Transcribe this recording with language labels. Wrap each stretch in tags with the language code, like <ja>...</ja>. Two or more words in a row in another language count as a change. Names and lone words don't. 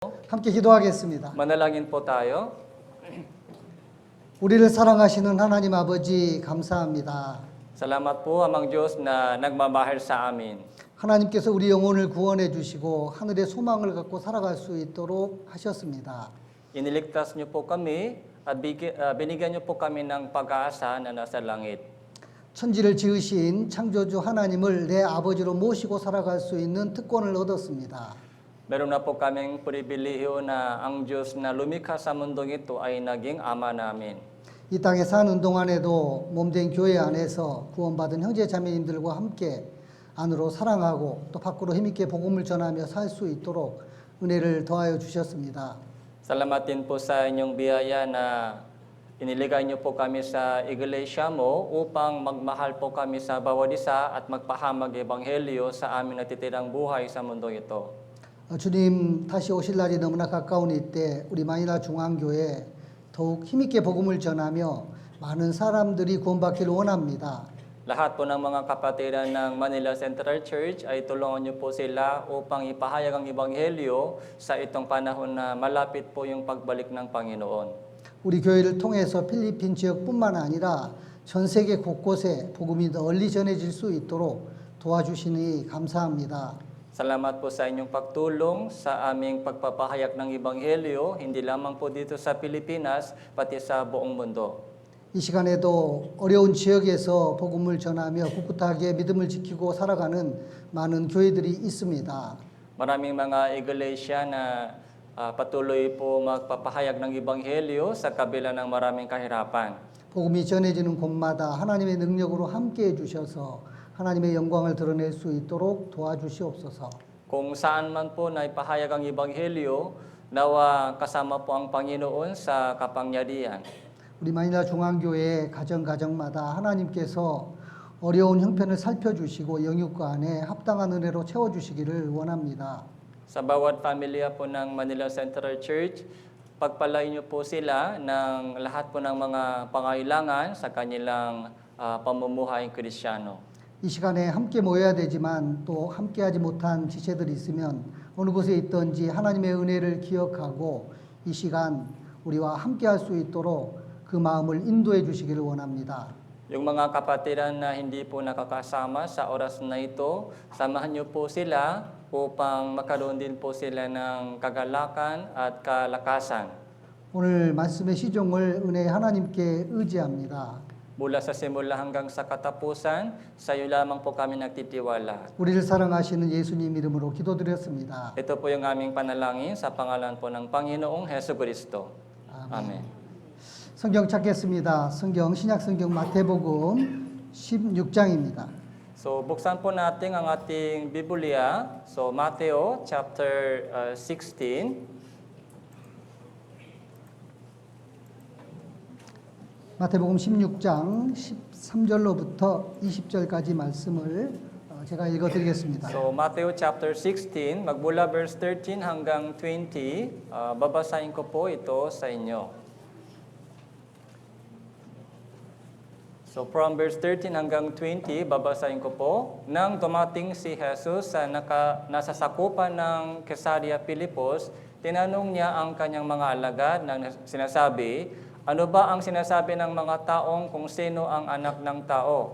<ko>함께 기도하겠습니다.</ko> <tl>Manalangin po tayo.</tl> <ko>우리를 사랑하시는 하나님 아버지 감사합니다.</ko> <tl>Salamat po, Amang Diyos na nagmamahal sa amin.</tl> <ko>하나님께서 우리 영혼을 구원해 주시고 하늘의 소망을 갖고 살아갈 수 있도록 하셨습니다.</ko> <tl>Iniligtas niyo po kami at binigyan niyo po kami ng pag-asa na nasa langit.</tl> <ko>천지를 지으신 창조주 하나님을 내 아버지로 모시고 살아갈 수 있는 특권을 얻었습니다.</ko> <tl>Meron na po kaming pribilehiyo na ang Diyos na lumikha sa mundong ito ay naging Ama namin.</tl> <ko>이 땅에 사는 동안에도 몸된 교회 안에서 구원받은 형제 자매님들과 함께 안으로 사랑하고 또 밖으로 힘있게 복음을 전하며 살 수 있도록 은혜를 더하여 주셨습니다.</ko> <tl>Salamat din po sa inyong biyaya na iniligay niyo po kami sa iglesia mo upang magmahal po kami sa bawat isa at magpahamag ebanghelyo sa amin natitirang buhay sa mundong ito.</tl> <ko>주님 다시 오실 날이 너무나 가까운 이때 우리 마니라 중앙교회 더욱 힘있게 복음을 전하며 많은 사람들이 구원받기를 원합니다.</ko> <tl>Lahat po ng mga kapatiran ng Manila Central Church ay tulungan niyo po sila upang ipahayag ang ebanghelyo sa itong panahon na malapit po yung pagbalik ng Panginoon.</tl> <ko>우리 교회를 통해서 필리핀 지역뿐만 아니라 전 세계 곳곳에 복음이 널리 전해질 수 있도록 도와주시니 감사합니다.</ko> <tl>Salamat po sa inyong pagtulong sa aming pagpapahayag ng ebanghelyo, hindi lamang po dito sa Pilipinas, pati sa buong mundo.</tl> <ko>이 시간에도 어려운 지역에서 복음을 전하며 꿋꿋하게 믿음을 지키고 살아가는 많은 교회들이 있습니다.</ko> <tl>Maraming mga iglesia na patuloy po magpapahayag ng ebanghelyo sa kabila ng maraming kahirapan.</tl> <ko>복음이 전해지는 곳마다 하나님의 능력으로 함께해 주셔서 하나님의 영광을 드러낼 수 있도록 도와주시옵소서.</ko> <tl>Kung saan man po na ipahayag ang ebanghelyo, nawa kasama po ang Panginoon sa kapangyarihan.</tl> <ko>우리 마니라 중앙교회 가정마다 하나님께서 어려운 형편을 살펴주시고 영육과 안에 합당한 은혜로 채워주시기를 원합니다.</ko> <tl>Sa bawat pamilya po ng Manila Central Church, pagpalain niyo po sila ng lahat po ng mga pangailangan sa kanilang pamumuhay Kristiyano.</tl> <ko>이 시간에 함께 모여야 되지만 또 함께하지 못한 지체들이 있으면 어느 곳에 있든지 하나님의 은혜를 기억하고 이 시간 우리와 함께할 수 있도록 그 마음을 인도해 주시기를 원합니다.</ko> <tl>Yung mga kapatiran na hindi po nakakasama sa oras na ito, samahan niyo po sila upang magkaroon din po sila ng kagalakan at kalakasan.</tl> <ko>오늘 말씀의 시종을 은혜 하나님께 의지합니다.</ko> <tl>Mula sa simula hanggang sa katapusan, sa iyo lamang po kami nagtitiwala.</tl> <ko>우리를 사랑하시는 예수님 이름으로 기도드렸습니다.</ko> <tl>Ito po yung aming panalangin sa pangalan po ng Panginoong Hesus Kristo. Amen.</tl> <ko>성경 찾겠습니다. 성경 신약성경 마태복음 16장입니다.</ko> <tl>So buksan po natin ang ating Biblia. So Mateo chapter 16.</tl> <ko>마태복음 16장 13절로부터 20절까지 말씀을 제가 읽어드리겠습니다.</ko> <tl>So Matthew chapter 16, magmula verse 13 hanggang 20, babasahin ko po ito sa inyo.</tl> <en>So from verse 13</en> <tl>hanggang 20, babasahin ko po. Nang dumating si Jesus sa nasa sakupan ng Caesarea Philippos, tinanong niya ang kanyang mga alagad na sinasabi, ano ba ang sinasabi ng mga taong kung sino ang anak ng tao?</tl>